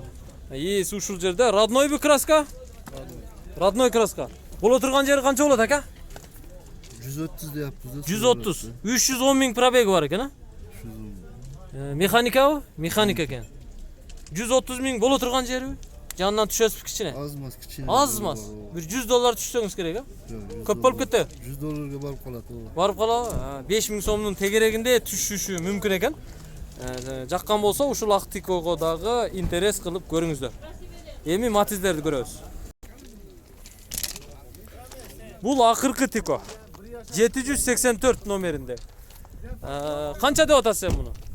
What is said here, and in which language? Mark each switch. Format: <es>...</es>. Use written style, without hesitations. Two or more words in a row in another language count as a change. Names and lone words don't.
<ky>Ээси ушул жерде.</ky> <ru>Родной краска? Родной краска.</ru> <ky>Боло турган жери канча болот ака?</ky> <uz>130 deyapmiz.</uz> <ky>130. 310 миң пробеги бар экен, а? Механикабы? Механик экен. 130 миң боло турган жери? Жанынан түшөсүз кичине.</ky> <uz>Azmaz kichine.</uz> <ky>Азмаз. Бир 100 доллар түшсөңүз керек, а? Көп болуп кетти.</ky> <uz>100 dollarga borib qoladi.</uz> <ky>Барып калабы? 5 миң сомдун тегерегинде түшүшү мүмкүн экен. Жаккан болсо ушул ак тикого дагы интерес кылып көрүңүздөр. Эми матиздерди көрөбүз. Бул акыркы тико. 784 номеринде. Канча деп атасыз муну?</ky>